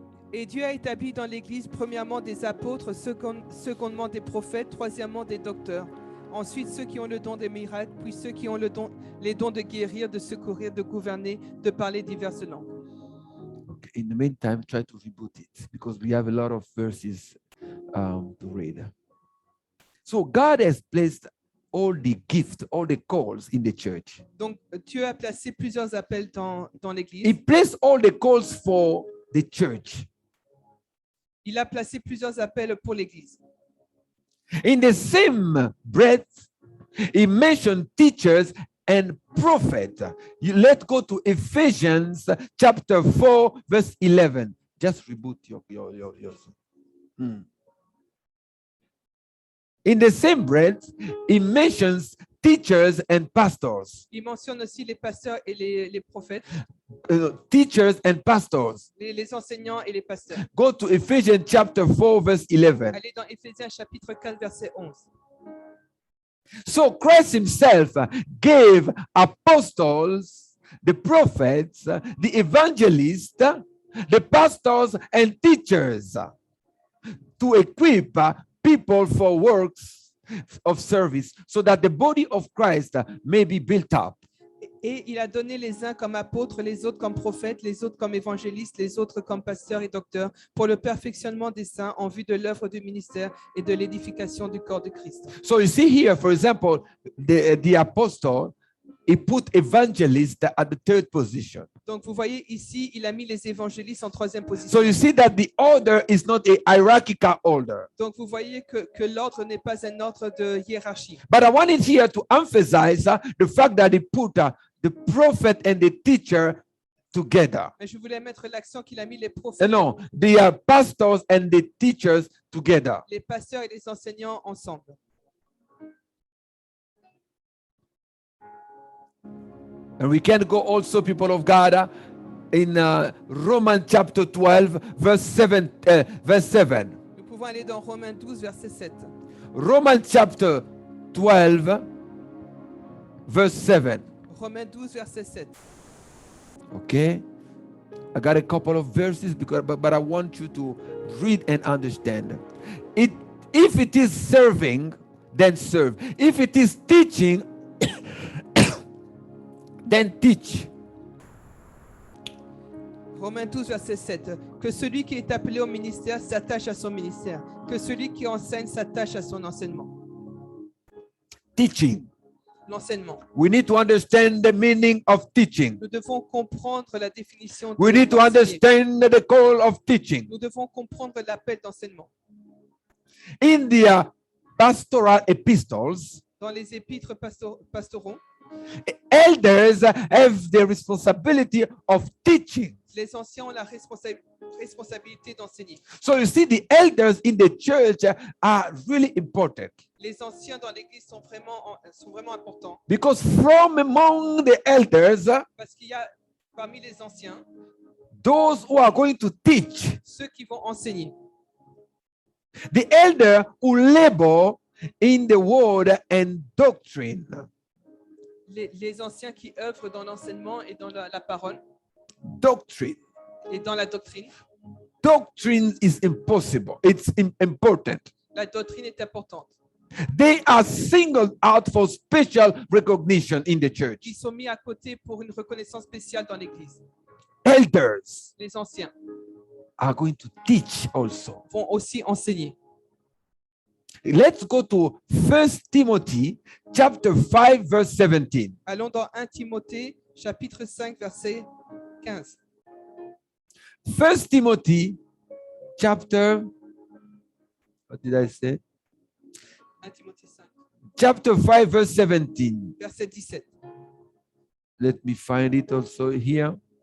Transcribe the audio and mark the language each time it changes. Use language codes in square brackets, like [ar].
[fr] Et Dieu a établi dans l'Église premièrement des apôtres, secondement des prophètes, troisièmement des docteurs. Ensuite, ceux qui ont le don des miracles, puis ceux qui ont les dons de guérir, de secourir, de gouverner, de parler diverses langues. [en] Okay. In the meantime, try to reboot it because we have a lot of verses to read. So God has placed all the gifts, all the calls in the church. [fr] Donc, Dieu a placé plusieurs appels dans [en] He [fr] l'Église. [en] placed all the calls for the church. [fr] Il a placé plusieurs appels pour l'Église. [en] In the same breath, he mentioned teachers and prophets. Let's go to Ephesians chapter 4, verse 11. Just reboot yours. In the same breath, he mentions teachers and pastors. [fr] Il mentionne aussi les pasteurs et les prophètes, [en] Teachers and pastors. [fr] les enseignants et les pasteurs. [en] Go to Ephesians chapter 4, verse 11. [fr] Allez dans Éphésiens chapitre 4, verset 11. [en] So Christ himself gave apostles, the prophets, the evangelists, the pastors and teachers to equip people for works of service so that the body of Christ may be built up. [fr] Et il a donné les uns comme apôtres, les autres comme prophètes, les autres comme évangélistes, les autres comme pasteurs et docteurs, pour le perfectionnement des saints en vue de l'œuvre du ministère et de l'édification du corps de Christ. [en] So you see here, for example, the apostle, he put evangelist at the third position. [fr] Donc vous voyez ici, il a mis les évangélistes en troisième [en] So [fr] position. [en] you see that the order is not a hierarchical order. [fr] Donc vous voyez que l'ordre n'est pas un ordre de hiérarchie. [en] But I wanted here to emphasize the fact that he put the prophet and the teacher together. [fr] Mais je voulais mettre l'accent qu'il a mis les prophètes, [en] No, the pastors and the teachers together. [fr] les pasteurs et les enseignants ensemble. [en] And we can go also, people of God, in Romans chapter 12, verse 7. [fr] Nous pouvons aller dans Romains 12, verset 7. [en] Romans chapter 12, verse 7. [fr] Romains 12, verset 7. [en] Okay? I got a couple of verses, but I want you to read and understand. If it is serving, then serve. If it is teaching, then teach. [fr] Romains 12, verset 7. Que celui qui est appelé au ministère s'attache à son ministère. Que celui qui enseigne s'attache à son enseignement. [en] Teaching. [fr] L'enseignement. [en] We need to understand the meaning of teaching. [fr] Nous devons comprendre la définition [en] We need to [fr] d'enseigner. [en] understand the call of teaching. [fr] Nous devons comprendre l'appel d'enseignement. [en] In the pastoral epistles, [fr] Dans les épîtres pastoraux, [en] elders have the responsibility of teaching. [fr] Les anciens ont la responsabilité d'enseigner. [en] So you see, the elders in the church are really important, [fr] Les anciens dans l'Église sont vraiment importants [en] because from among the elders, [fr] parce qu'il y a parmi les anciens [en] those who are going to teach, [fr] ceux qui vont enseigner. [en] the elder who labor in the word and doctrine. [fr] Les anciens qui œuvrent dans l'enseignement et dans la parole [en] Doctrine. [fr] et dans la doctrine. [en] Doctrine is impossible. It's important. [fr] La doctrine est importante. [en] They are singled out for special recognition in the church. [fr] Ils sont mis à côté pour une reconnaissance spéciale dans l'Église. [en] Elders [fr] Les anciens [en] are going to teach also. [fr] vont aussi enseigner. [en] Let's go to 1 Timothy chapter 5 verse 17. [fr] Allons dans 1 Timothée, chapitre 5, verset 15. [en] 1 Timothy chapter, what did I say? [fr] 1 Timothée 5, [en] Chapter 5 verse 17. [fr] verset 17. [en] Let me find it also here.